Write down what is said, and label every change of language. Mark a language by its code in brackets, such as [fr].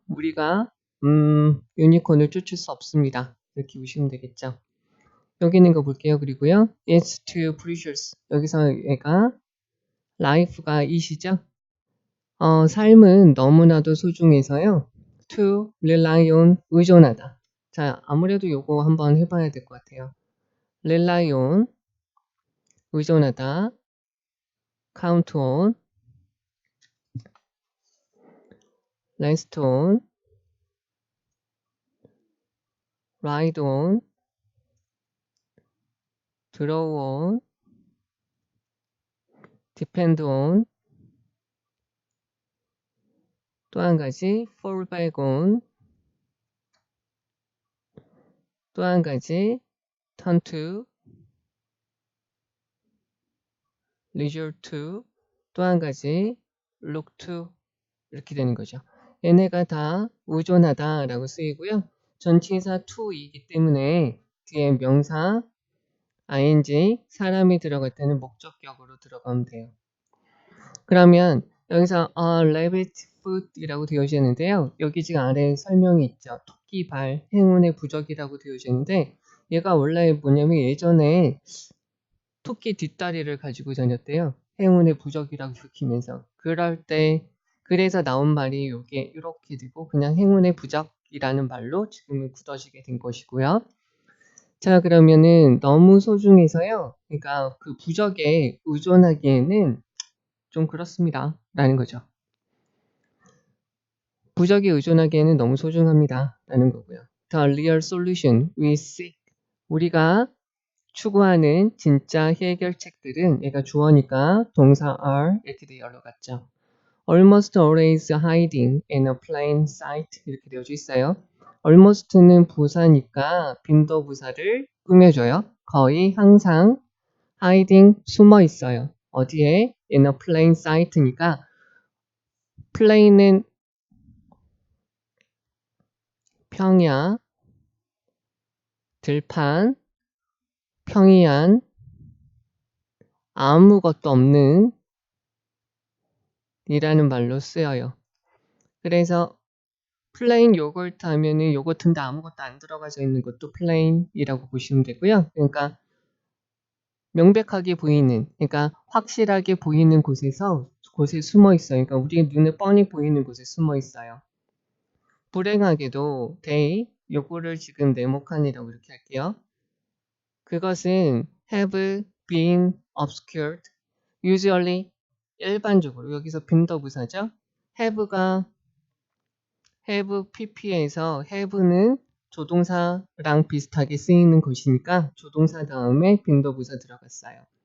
[ko] 우리가 유니콘을 쫓을 수 없습니다. 이렇게 보시면 되겠죠? 여기 있는 거 볼게요. 그리고요. [en] It's too precious. [ko] 여기서 얘가 life가 이시죠? 삶은 너무나도 소중해서요. [en] To rely on [ko] 의존하다. 자, 아무래도 요거 한번 해봐야 될 것 같아요. [en] rely on [ko] 의존하다. [en] count on rest on ride on draw on depend on [ko] 또 한 가지 [en] fall back on 또 한 가지 turn to resort to [ko] 또 한 가지 [en] look to [ko] 이렇게 되는 거죠. 얘네가 다 의존하다 라고 쓰이고요. 전치사 to이기 때문에 뒤에 명사 ing 사람이 들어갈 때는 목적격으로 들어가면 돼요. 그러면 여기서 rabbit foot이라고 되어져 있는데요. 여기 지금 아래에 설명이 있죠. 토끼 발, 행운의 부적이라고 되어져 있는데 얘가 원래 뭐냐면 예전에 토끼 뒷다리를 가지고 다녔대요. 행운의 부적이라고 익히면서. 그럴 때 그래서 나온 말이 이게 이렇게 되고 그냥 행운의 부적이라는 말로 지금은 굳어지게 된 것이고요. 자, 그러면은 너무 소중해서요. 그러니까 그 부적에 의존하기에는 좀 그렇습니다. 라는 거죠. 부적에 의존하기에는 너무 소중합니다. 라는 거고요. [en] The real solution we seek. [ko] 우리가 추구하는 진짜 해결책들은 얘가 주어니까 동사 are 이렇게 되어 올라갔죠. [en] Almost always hiding in a plain sight [ko] 이렇게 되어져 있어요. almost는 부사니까 빈도부사를 꾸며줘요. 거의 항상 hiding 숨어 있어요. 어디에? [en] in a plain sight [ko] 니까 plain은 평야, 들판, 평이한, 아무것도 없는 이라는 말로 쓰여요. 그래서 플레인 요거트 하면은 요거트인데 아무것도 안 들어가져 있는 것도 플레인이라고 보시면 되고요. 그러니까 명백하게 보이는, 그러니까 확실하게 보이는 곳에 숨어 있어요. 그러니까 우리 눈에 뻔히 보이는 곳에 숨어 있어요. 불행하게도 they 요거를 지금 네모칸이라고 이렇게 할게요. 그것은 [en] have been obscured. [ko] usually 일반적으로 여기서 빈도부사죠. have가 have pp에서 have는 조동사랑 비슷하게 쓰이는 것이니까 조동사 다음에 빈도부사 들어갔어요.